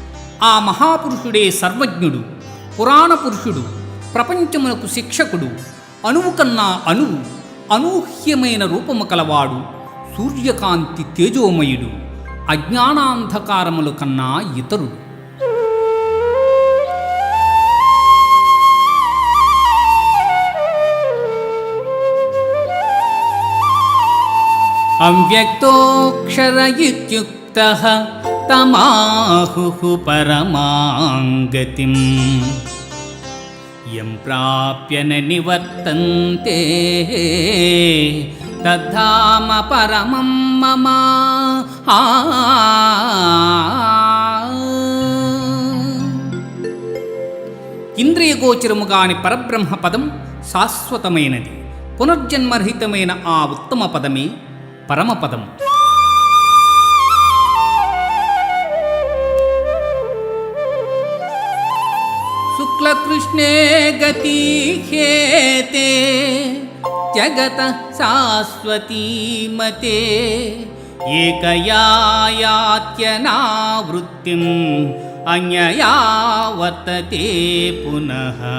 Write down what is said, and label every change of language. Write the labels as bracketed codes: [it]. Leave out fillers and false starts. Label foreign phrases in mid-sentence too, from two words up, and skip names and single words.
[te] ఆ మహాపురుషుడే సర్వజ్ఞుడు, పురాణ పురుషుడు, ప్రపంచమునకు శిక్షకుడు, అణువు కన్నా అణువు, అనూహ్యమైన రూపము కలవాడు, సూర్యకాంతి తేజోమయుడు, అజ్ఞానాంధకారముల కన్నా ఇతరుడు. [sa] अव्यक्तोक्षर इत्युक्तः तमाहुः परमां गतिं यं प्राप्य न निवर्तन्ते तद्धाम परमं मम. [te] ఇంద్రియగోచరముగాని పరబ్రహ్మ పదం శాశ్వతమైనది. పునర్జన్మరహితమైన ఆ ఉత్తమ పదమే పరమపదం. [sa] शुक्लकृष्णे गति ह्येते जगत शाश्वतीमते एकया यात्यनावृत्तिं अन्यया वर्तते पुनः.